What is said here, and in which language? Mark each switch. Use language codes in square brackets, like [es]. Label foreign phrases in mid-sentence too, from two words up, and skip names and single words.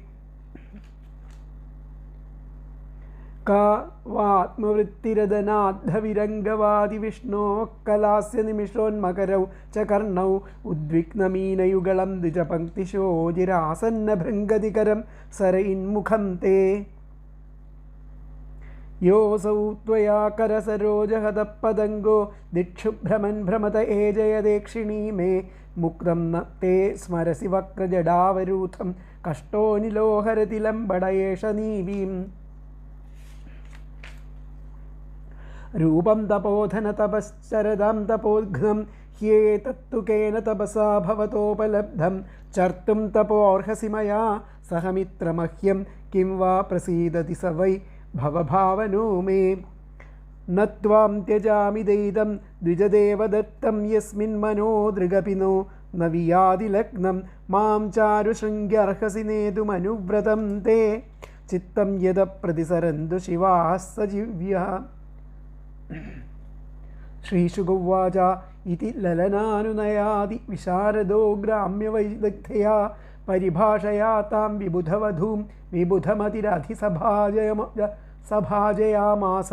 [sa] കാ വാത്മവൃത്തിരദനാദ്ധവിരംഗവാദിവിഷ്ണോഃ കലാസ്യ നിമിഷോന്മകരൗ ച കർണൗ ഉദ്വിഗ്നമീനയുഗളം ദ്വിജപങ്ക്തിശോചിരാസന്നഭൃംഗതികരം സരയിന്മുഖം തേ. യോऽസൗ त्वया करसरोजहदपदङ्गो दिक्षुभ्रमन् भ्रमत एजयदेक्षिणी मे मुक्तं न ते स्मरसि वक्रजडावरूथं कष्टोऽनिलोहरति लम्बडयेष नीवीम्. रूपं तपोधन तपश्चरदां तपोघ्नं ह्येतत्तु केन तपसा भवतोपलब्धं चर्तुं तपोर्हसि मया सह मित्रमह्यं किं वा प्रसीदति स वै भवभावनो मे. നത്വാം ത്യജാമി ദൈതം ദ്വിജദേവദത്തം യസ്മിൻ മനോദൃഗപിനോ ന വിയാതി ലഗ്നം മാം ചാരുശൃംഗ്യർഹസി നേതുമനുവ്രതം തേ ചിത്തം യദ പ്രതിസരന്തു ശിവാഃ സജീവ്യഃ. ശ്രീശുകൗവാച ഇതി ലലനാനുനയാതി വിശാരദോ ഗ്രാമ്യവൈദഗ്ധ്യയാ പരിഭാഷയാ താം വിബുധവധൂം വിബുധമതിരധിസഭാജയാമാസ.